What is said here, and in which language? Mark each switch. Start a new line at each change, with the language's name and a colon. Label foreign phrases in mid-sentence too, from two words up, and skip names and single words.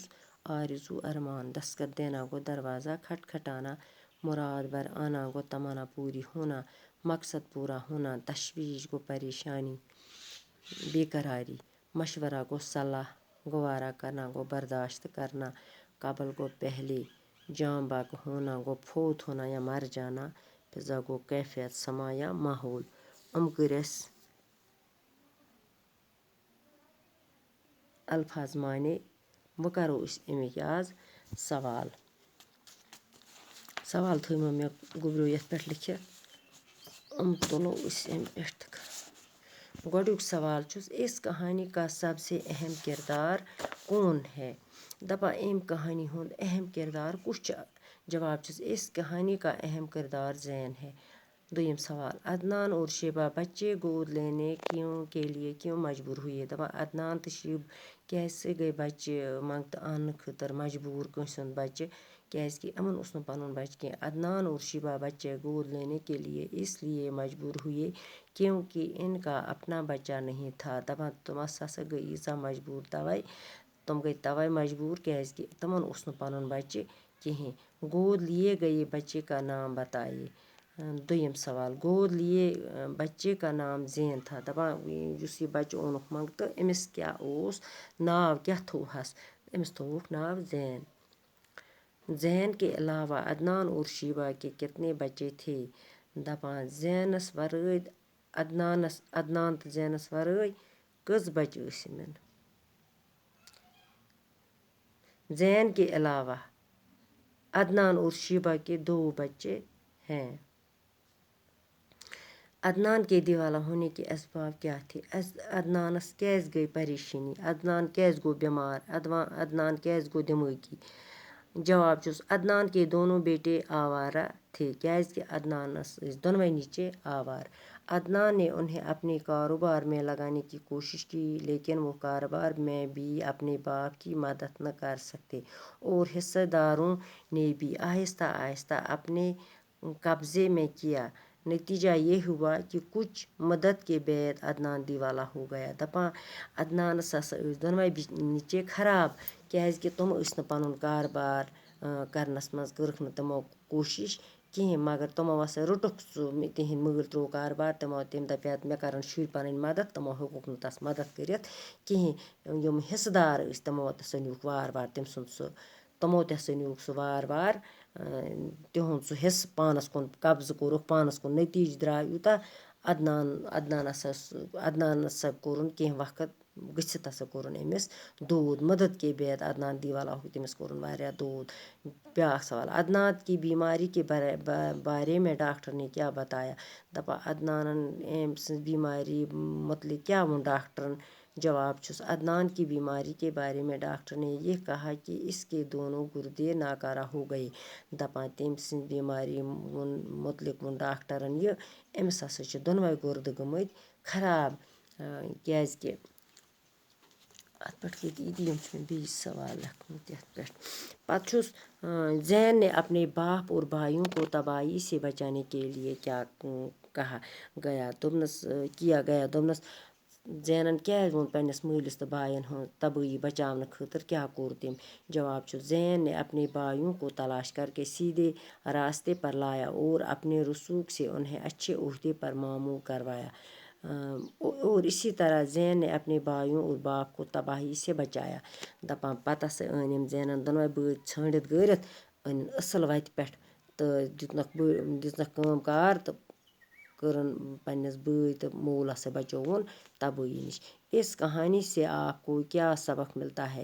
Urdu: آرزو ارمان, دستخط دینا گو دروازہ کھٹکھٹانا, مراد بر آنا گو تمنا پوری ہونا, مقصد پورا ہونا, تشویش گو پریشانی بے قراری, مشورہ گو صلاح, گوارا کرنا گو برداشت کرنا, قبل گو پہلے, جام بگ ہونا گو فوت ہونا یا مر جانا, فضا گو کیفیت سما یا ماحول.
Kashmiri: کٔرۍ اَسہِ الفاظ معنی. وۄنۍ کَرو أسۍ اَمِکۍ آز سوال. سوال تھٲیمو مےٚ گوٚبریو یَتھ پٮ۪ٹھ لیکھِتھ, تُلو أسۍ اَمہِ پٮ۪ٹھ. گۄڈٕنیُک سوال چھُس,
Urdu: اس کہانی کا سب سے اہم کردار کون ہے؟
Kashmiri: دَپان أمۍ کہانی ہُنٛد اہم کردار کُس چھُ؟ جواب چھُس,
Urdu: اس کہانی کا اہم کردار زین ہے.
Kashmiri: دوٚیِم سوال,
Urdu: عدنان اور شیبہ بچے گود لینے کے لیے کیوں مجبور ہوئے؟
Kashmiri: دَپان عدنان تہٕ شیٖب کیٛازِ گٔے بچہِ منٛگتہٕ اننہٕ خٲطرٕ مجبوٗر کٲنٛسہِ ہُنٛد بچہِ, کیٛازِکہِ یِمن اوس نہٕ پنُن بچہِ کینٛہہ.
Urdu: عدنان اور شیبہ بچے گود لینے کے لیے اس لیے مجبور ہوئے کیونکہ ان کا اپنا بچہ نہیں تھا.
Kashmiri: دَپان تِم ہسا گٔے ییٖژاہ مجبوٗر تَوَے, تِم گٔے تَوَے مجبوٗر کیٛازِکہِ تِمن اوس نہٕ پنُن بچہِ کِہیٖنۍ.
Urdu: گود لیے گئے بچے کا نام بتائیے.
Kashmiri: دوٚیِم سوال,
Urdu: گود لیے بچے کا نام زین تھا.
Kashmiri: دَپان یُس یہِ بچہِ اوٚنُکھ منٛگتہٕ أمِس کیٛاہ اوس ناو, کیٛاہ تھوٚوہَس؟ أمِس تھوٚوُکھ ناو زین.
Urdu: زین کے علاوہ عدنان اور شیبہ کے کتنے بچے تھے؟
Kashmiri: دَپان زینس ورٲے, عدنان تہٕ زینس ورٲے کٔژ بچہِ ٲسۍ یِمن؟
Urdu: زین کے علاوہ عدنان اور شیبہ کے 2 بچے ہیں. عدنان کے دیوالا ہونے کے اسباب کیا تھے؟
Kashmiri: عدنانس کیٛازِ گٔے پریشٲنی؟ عدنان کیٛازِ گوٚو بٮ۪مار؟ عدنان کیٛازِ گوٚو دٮ۪مٲغی؟ جواب چھُس,
Urdu: عدنان کے دونوں بیٹے آوارہ تھے.
Kashmiri: کیٛازِکہِ عدنانس ٲسۍ دۄنوَے نیٚچے آوار.
Urdu: عدنان نے انہیں اپنے کاروبار میں لگانے کی کوشش کی لیکن وہ کاروبار میں بھی اپنے باپ کی مدد نہ کر سکتے اور حصہ داروں نے بھی آہستہ آہستہ اپنے قبضے میں کیا. نتیجہ یہ ہوا کہ کچھ مدت کے بعد عدنان دیوالا ہو گیا.
Kashmiri: دَپان عدنانس ہسا ٲسۍ دۄنوَے نیٚچے خراب, کیٛازِکہِ تِم ٲسۍ نہٕ پنُن کاربار کرنس منٛز کٔرٕکھ نہٕ تِمو کوٗشش کِہیٖنۍ, مگر تِمو ہسا رٔٹُکھ سُہ, تِہنٛدۍ مٲلۍ ترٛوو کاربار, تٔمۍ دپیٛاو مےٚ کرن شُرۍ پنٕنۍ مدد, تِمو ہیوٚکُکھ نہٕ تس مدد کٔرِتھ کِہیٖنۍ. یِم حصہٕ دار ٲسۍ تِمو ہسا نیوٗکھ وارٕ وارٕ تٔمۍ سُنٛد سُہ, تِمو تہِ ہسا نیوٗکھ سُہ وارٕ وارٕ تِہُنٛد سُہ حصہٕ پانس کُن, قبضہٕ کوٚرُکھ پانس کُن. نتیٖجہٕ درٛاو یوٗتاہ, عدنان ہسا کوٚرُن کینٛہہ وقت گٔژھِتھ ہسا کوٚرُن أمِس دود.
Urdu: مدد کے بعد عدنان دیوالا ہو,
Kashmiri: تٔمِس کوٚرُن واریاہ دود. بیٛاکھ سوال,
Urdu: عدنان کی بیماری کے بارے میں ڈاکٹر نے کیا بتایا؟
Kashmiri: دَپان عدنانن أمۍ سٕنٛز بیماری متعلق کیٛاہ ووٚن ڈاکٹرن؟ جواب چھُس,
Urdu: عدنان کی بیماری کے بارے میں ڈاکٹر نے یہ کہا کہ اس کے دونوں گردے ناکارہ ہو گئے.
Kashmiri: دَپان تٔمۍ سٕنٛزِ بیماری متعلق ووٚن ڈاکٹرن یہِ, أمِس ہسا چھِ دۄنوَے گُردٕ گٔمٕتۍ خراب. کیٛازِکہِ اَتھ پٮ۪ٹھ کٔرۍ یِم چھِ مےٚ بیٚیہِ سوال لیکھمٕتۍ یَتھ پٮ۪ٹھ. پتہٕ چھُس,
Urdu: زین نے اپنے باپ اور بھائیوں کو تباہی سے بچانے کے لیے کیا کہا گیا؟
Kashmiri: دوٚپنس زینن کیٛازِ ووٚن پنٛنِس مٲلِس تہٕ بایَن ہٕنٛز تبٲہی بچاونہٕ خٲطرٕ کیٛاہ کوٚر تٔمۍ؟ جواب چھُ,
Urdu: زین نے اپنے بھائیوں کو تلاش کر کے سیدھے راستے پر لایا اور اپنے رسوخ سے انہیں اچھے عہدے پر مامور کروایا. اور اسی طرح زین نے اپنے بھائیوں اور باپ کو تباہی سے بچایا.
Kashmiri: دَپان پتہٕ ہسا أنۍ أمۍ زینن دۄنوَے بٲژ ژھٲنڈِتھ گٲرِتھ, أنِن اصٕل وَتہِ پٮ۪ٹھ تہٕ دِژنکھ کٲم کار تہٕ کٔرٕن پنٛنِس بٲے تہٕ مولا سے بچووُن تبٲہی نِش۔
Urdu: اس کہانی سے آپ کو کیا سبق ملتا ہے؟